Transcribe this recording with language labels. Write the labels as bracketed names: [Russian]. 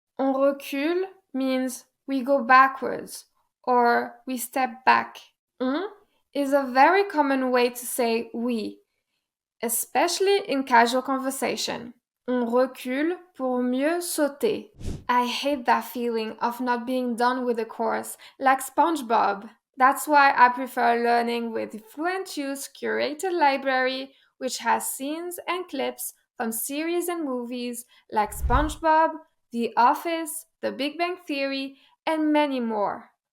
[French] On recule [English] means we go backwards or we step back. On is a very common way to say we, especially in casual conversation. [French] On recule pour mieux sauter. [English] I hate that feeling of not being done with a course, like SpongeBob. That's why I prefer learning with FluentU's curated library, which has scenes and clips from series and movies like SpongeBob, The Office, The Big Bang Theory, and many more.